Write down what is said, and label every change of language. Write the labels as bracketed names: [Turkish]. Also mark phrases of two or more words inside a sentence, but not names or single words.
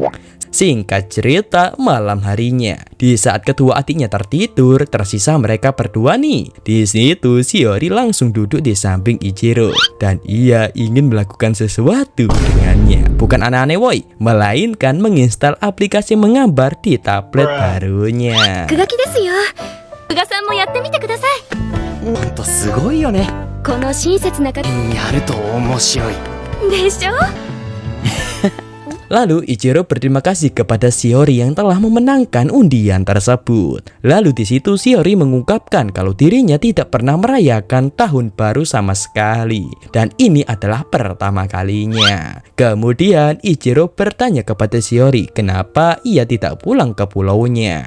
[Indonesian] Singkat cerita, malam harinya, di saat kedua adiknya tertidur, tersisa mereka berdua nih. Di situ Shiori langsung duduk di samping Ichiro dan ia ingin melakukan sesuatu dengannya. Bukan aneh-aneh woi, melainkan menginstal aplikasi menggambar di tablet barunya. [Japanese] 落書きですよ。宇賀さんもやってみてください。ほんとすごいよね。この親切な方やると面白い。でしょ。 [Indonesian] Lalu Ichiro berterima kasih kepada Shiori yang telah memenangkan undian tersebut. Lalu di situ Shiori mengungkapkan kalau dirinya tidak pernah merayakan tahun baru sama sekali. Dan ini adalah pertama kalinya. Kemudian Ichiro bertanya kepada Shiori kenapa ia tidak pulang ke pulaunya.